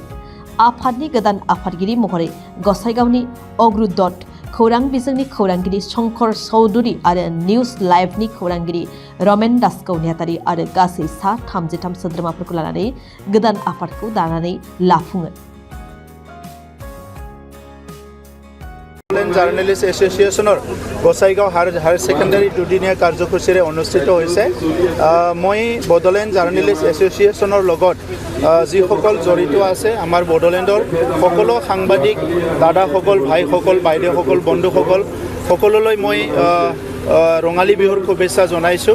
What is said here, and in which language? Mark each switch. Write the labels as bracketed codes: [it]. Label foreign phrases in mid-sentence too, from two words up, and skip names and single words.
[brx] आफादनि गोदान आफादगिरि महरै गसाइगावनि अग्रुदत खौरां बिजोंनि खौरांगिरि शंकर चौधुरी आरो निउज लाइभनि खौरांगिरि रमेन दासखौ नेहाथारि आरो गासै सा 33 सोद्रोमाफोरखौ लानानै गोदान आफादखौ दानानै लाफुङो। [as] জাৰ্নেলিষ্ট এছ'চিয়েশ্যনৰ গোসাইগাঁও হায়াৰ ছেকেণ্ডাৰী দুদিনীয়া কাৰ্যসূচীৰে অনুষ্ঠিত হৈছে। মই বডলেণ্ড জাৰ্নেলিষ্ট এছ'চিয়েশ্যনৰ লগত যিসকল জড়িত আছে আমাৰ বডলেণ্ডৰ সকলো সাংবাদিক দাদাসকল, ভাইসকল, বাইদেউসকল, বন্ধুসকল সকলোলৈ মই ৰঙালী বিহুৰ শুভেচ্ছা জনাইছোঁ।